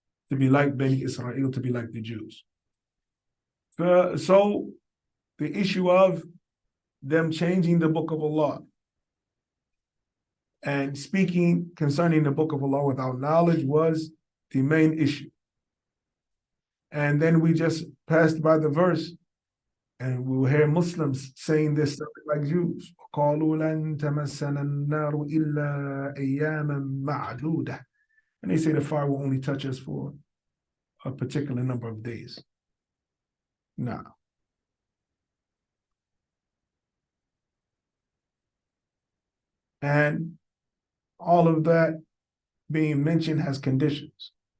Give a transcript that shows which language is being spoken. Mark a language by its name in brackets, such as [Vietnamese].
[English] To be like Bani Israel, to be like the Jews. So the issue of them changing the book of Allah and speaking concerning the book of Allah without knowledge was the main issue. And then we just passed by the verse, and we will hear Muslims saying this like Jews. [Arabic] قالوا لن تمسنا النار إلا أياما معدودة. [English] And they say the fire will only touch us for a particular number of days. Now, and all of that being mentioned has conditions.